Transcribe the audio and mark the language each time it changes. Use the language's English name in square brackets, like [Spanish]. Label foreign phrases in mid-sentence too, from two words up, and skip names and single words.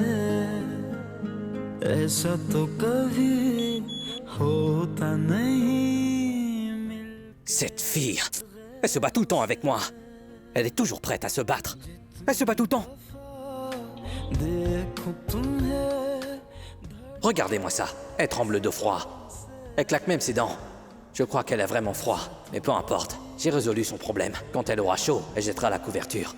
[Hindi] ऐसा तो कभी होता नहीं. [French] Cette fille, elle se bat tout le temps avec moi. Elle est toujours prête à se battre. Elle se bat tout le temps. [Hindi] देखूं तुम्हें [French] Regardez-moi ça. Elle tremble de froid. Elle claque même ses dents. Je crois qu'elle a vraiment froid. Mais peu importe. J'ai résolu son problème. Quand elle aura chaud, elle jettera la couverture.